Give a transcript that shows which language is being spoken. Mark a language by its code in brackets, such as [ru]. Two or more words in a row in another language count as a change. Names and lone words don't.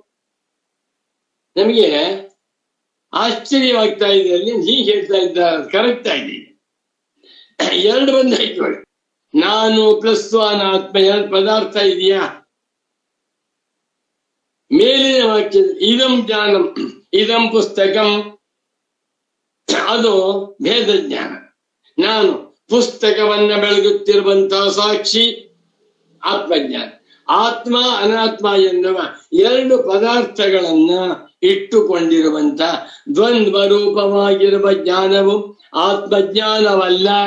[kn] ನಮಗೆ ಆಶ್ಚರ್ಯವಾಗ್ತಾ ಇದೆ. ಅಲ್ಲಿ ಹೀಗೆ ಹೇಳ್ತಾ ಇದ್ದಾರೆ, ಕರೆಕ್ಟ್ ಆಗಿದೆ. ಎರಡು ಬಂದು ಹಾಕೊಳ್ಳಿ. ನಾನು ಪ್ಲಸ್ ಅನಾತ್ಮ ಎರಡು ಪದಾರ್ಥ ಇದೆಯಾ? ಮೇಲಿನ ವಾಕ್ಯ [sa] ಇದಂ ಜ್ಞಾನಂ ಇದಂ ಪುಸ್ತಕಂ, [kn] ಅದು ಭೇದ ಜ್ಞಾನ. ನಾನು ಪುಸ್ತಕವನ್ನ ಬೆಳಗುತ್ತಿರುವಂತಹ ಸಾಕ್ಷಿ ಆತ್ಮಜ್ಞಾನ. ಆತ್ಮ ಅನಾತ್ಮ ಎನ್ನುವ ಎರಡು ಪದಾರ್ಥಗಳನ್ನ ಇಟ್ಟುಕೊಂಡಿರುವಂತ ದ್ವಂದ್ವ ರೂಪವಾಗಿರುವ ಜ್ಞಾನವು ಆತ್ಮಜ್ಞಾನವಲ್ಲ.